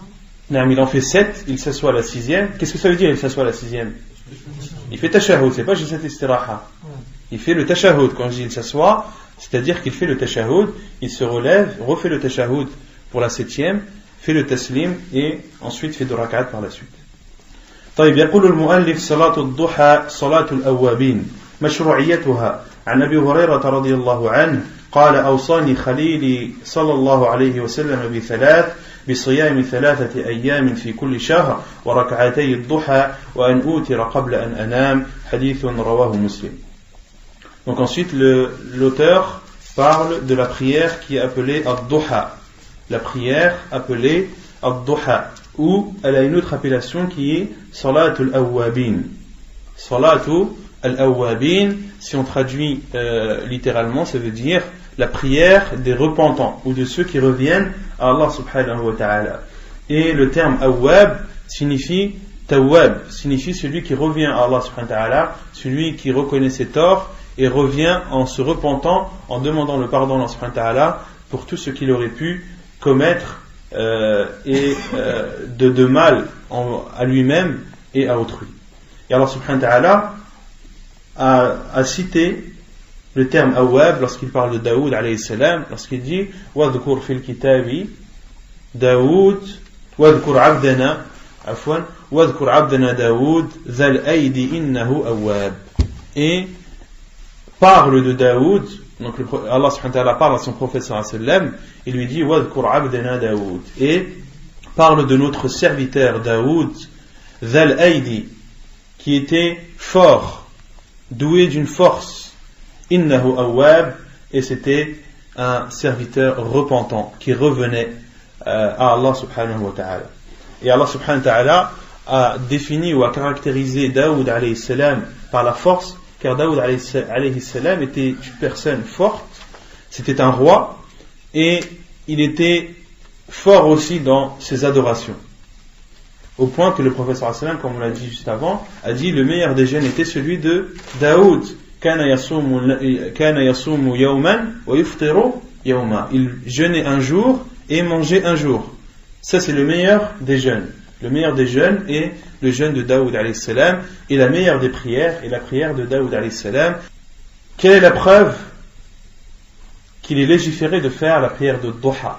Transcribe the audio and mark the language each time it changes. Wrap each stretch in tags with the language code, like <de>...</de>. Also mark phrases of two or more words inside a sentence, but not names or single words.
<fr>Non, il en fait 7, il s'assoit à la 6e. Qu'est-ce que ça veut dire, il s'assoit à la 6e? Il fait tashahhud, c'est pas juste cette istiraha. Il fait le tashahhud. Quand je dis il s'assoit, c'est-à-dire qu'il fait le tashahhud, il se relève, refait le tashahhud pour la 7e, fait le taslim et ensuite fait 2 rak'at par la suite.</fr> <ar>طيب يقول المؤلف صلاة الضحى صلاة الأوابين مشروعيتها عن أبي هريرة رضي الله عنه قال أوصاني خليلي صلى الله عليه وسلم بثلاث بصيام 3 أيام في كل شهر وركعتي الضحى وأن أوتر قبل أن أنام حديث رواه مسلم.</ar> <fr>Donc ensuite l'auteur parle de la prière qui est appelée ad-duha, la prière appelée ad-duha, ou elle a une autre appellation qui est</fr> <ar>صلاة الأوابين. صلاة الأوابين,</ar> <fr>si on traduit littéralement, ça veut dire la prière des repentants ou de ceux qui reviennent à Allah</fr> <ar>سبحانه وتعالى.</ar> <fr>Et le terme awwab signifie tawwab, signifie celui qui revient à Allah</fr> <ar>سبحانه وتعالى,</ar> <fr>celui qui reconnaît ses torts et revient en se repentant, en demandant le pardon à Allah</fr> <ar>سبحانه وتعالى</ar> <fr>pour tout ce qu'il aurait pu commettre de mal à lui-même et à autrui. Et Allah</fr> <ar>سبحانه وتعالى</ar> <fr>a cité le terme awwab lorsqu'il parle de Daoud</fr> <ar>عليه السلام,</ar> <fr>lorsqu'il dit</fr> <ar>واذكر في الكتاب داود واذكر عبدنا داود ذا الأيد إنه أواب.</ar> <fr>Et parle de Daoud, donc Allah</fr> <ar>سبحانه وتعالى</ar> <fr>parle à son prophète</fr> <ar>صلى الله عليه وسلم,</ar> <fr>il lui dit</fr> <ar>واذكر عبدنا داود,</ar> <fr>et parle de notre serviteur Daoud</fr> <ar>ذا الأيد,</ar> <fr>qui était fort, doué d'une force,</fr> <ar>إنه أواب,</ar> <fr>et c'était un serviteur repentant qui revenait à Allah</fr> <ar>سبحانه وتعالى.</ar> <fr>Et Allah</fr> <ar>سبحانه وتعالى</ar> <fr>a défini ou a caractérisé Daoud</fr> <ar>عليه السلام</ar> <fr>par la force, car Daoud</fr> <ar>عليه السلام</ar> <fr>était une personne forte, c'était un roi, et il était fort aussi dans ses adorations, au point que le prophète</fr> <ar>صلى الله عليه وسلم,</ar> <fr>comme on l'a dit juste avant, a dit le meilleur des jeûnes était celui de Daoud.</fr> <ar>كان يصوم يوما ويفطر يوما.</ar> <fr>Il jeûnait un jour et mangeait un jour. Ça c'est le meilleur des jeûnes. Le meilleur des jeûnes est le jeûne de Daoud</fr> <ar>عليه السلام,</ar> <fr>et la meilleure des prières est la prière de Daoud</fr> <ar>عليه السلام.</ar> <fr>Quelle est la preuve qu'il est légiféré de faire la prière de Duha?</fr>